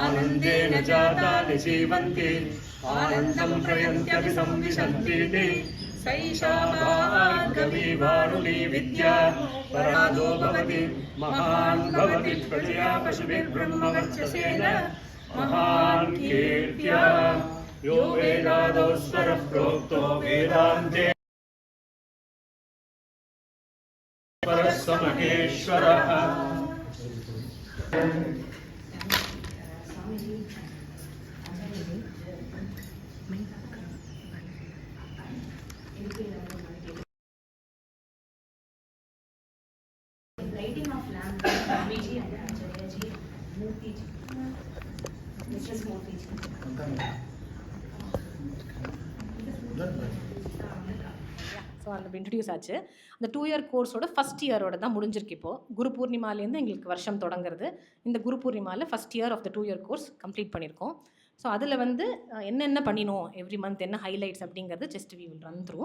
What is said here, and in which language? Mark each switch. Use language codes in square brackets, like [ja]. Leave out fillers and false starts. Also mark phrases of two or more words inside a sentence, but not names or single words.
[sa] आनन्देन जातानि जीवन्ति आनन्दं प्रयन्त्यपि संविशन्तीति सैषा भार्गवी वारुणी विद्या परादो भवति महान् भवति प्रजया पशुभिर्ब्रह्मवर्चसेन महान् कीर्त्या यो वेदादौ स्वरः प्रोक्तो वेदान्ते परस्य महेश्वरः. [en] Lighting of lamp, Swamiji and Acharya ji, Murthy ji, Mrs. Murthy ji. [ta] ஸோ அந்த இன்ட்ரடியூஸ் ஆச்சு. அந்த 2 [en] year course-oda first year-oda [ta] தான் முடிஞ்சிருக்கு. இப்போது குரு பூர்ணிமாலேருந்து எங்களுக்கு வருஷம் தொடங்குறது. இந்த குரு பூர்ணிமாவில் [en] first year of the 2 year course complete [ta] பண்ணியிருக்கோம். ஸோ அதில் வந்து என்னென்ன பண்ணினோம் [en] every month, [ta] என்ன ஹைலைட்ஸ் அப்படிங்கிறது [en] just we will run through.